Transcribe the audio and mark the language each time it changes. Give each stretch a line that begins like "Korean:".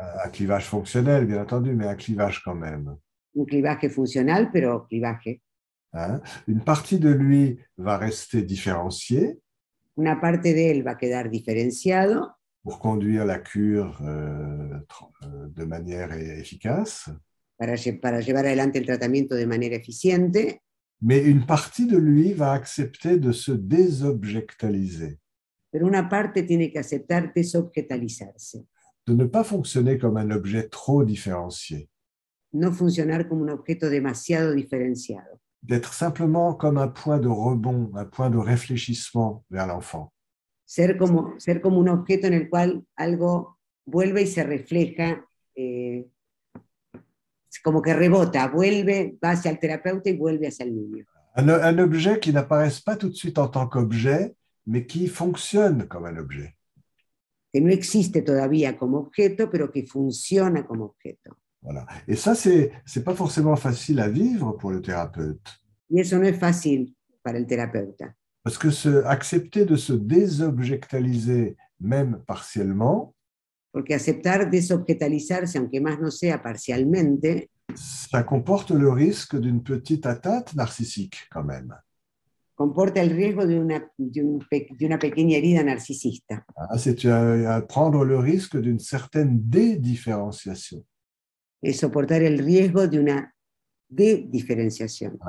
French: Un clivage fonctionnel, bien entendu, mais un clivage quand même.
Spanish: Un clivaje funcional, pero clivaje.
French: Hein? Une partie de lui va rester différenciée
Spanish: Una parte de él va a quedar diferenciado
French: pour conduire la cure de manière efficace.
Spanish: para llevar adelante el tratamiento de manera eficiente,
French: Mais une partie de lui va accepter de se désobjectaliser,
Spanish: pero una parte tiene que aceptar desobjetalizarse,
French: de ne pas fonctionner comme un objet trop différencié,
Spanish: no funcionar como un objeto demasiado diferenciado,
French: d'être simplement comme un point de rebond, un point de réfléchissement vers l'enfant.
Spanish: ser como un objeto en el cual algo vuelve y se refleja, como que rebota, vuelve, va hacia el terapeuta y vuelve hacia el niño.
French: Un objet qui n'apparaisse pas tout de suite en tant qu'objet, mais qui fonctionne comme un objet.
Spanish: Que no existe todavía como objeto, pero que funciona como objeto.
French: Voilà. Et ça, c'est pas forcément facile à vivre pour le thérapeute.
Spanish: Y eso no es fácil para el terapeuta.
French: Parce que accepter de se désobjectaliser, même partiellement,
Spanish: Porque aceptar desobjetalizarse, aunque más no sea parcialmente,
French: ça comporte le risque d'une petite atteinte narcissique quand même.
Spanish: comporta el riesgo de una pequeña herida narcisista.
French: C'est prendre le risque d'une certaine dédifférenciation.
Spanish: Es soportar el riesgo de una dediferenciación.